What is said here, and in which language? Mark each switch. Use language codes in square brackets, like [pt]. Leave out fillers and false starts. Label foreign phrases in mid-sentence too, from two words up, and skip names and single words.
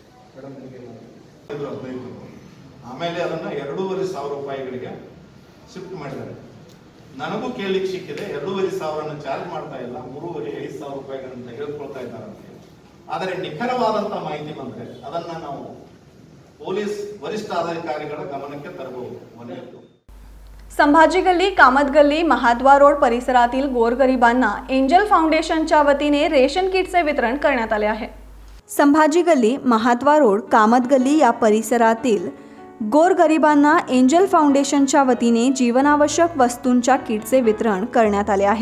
[kn] ಆಮೇಲೆ ಅದನ್ನ 2,500 ರೂಪಾಯಿಗಳಿಗೆ ಶಿಫ್ಟ್ ಮಾಡಿದ್ದಾರೆ. ನನಗೂ ಕೇಳಲಿಕ್ಕೆ ಸಿಕ್ಕಿದೆ 2,500 ಚಾರ್ಜ್ ಮಾಡ್ತಾ ಇಲ್ಲ, 3,500 ರೂಪಾಯಿಗಳನ್ನು ತೆಗೆದುಕೊಳ್ತಾ ಇದ್ದಾರೆ ಅಂತ ಹೇಳಿ. ಆದರೆ ನಿಖರವಾದಂತಹ ಮಾಹಿತಿ ಬಂದ್ರೆ ಅದನ್ನ ನಾವು [mr] पोलीस वरिष्ठ अधिकारीಗಳ [kn] गमनಕ್ಕೆ ತರಬಹುದು. [mr] संभाजी गल्ली, कामत गल्ली, महाद्वार रोड परिसरातील गोरगरिबांना एंजल फाउंडेशनच्या वतीने रेशन किटचे वितरण करण्यात आले आहे. संभाजी गल्ली, महाद्वार रोड, कामत गल्ली या परिसरातील गोरगरिबांना एंजल फाउंडेशनच्या वतीने जीवनावश्यक वस्तूंच्या किटचे वितरण करण्यात आले आहे.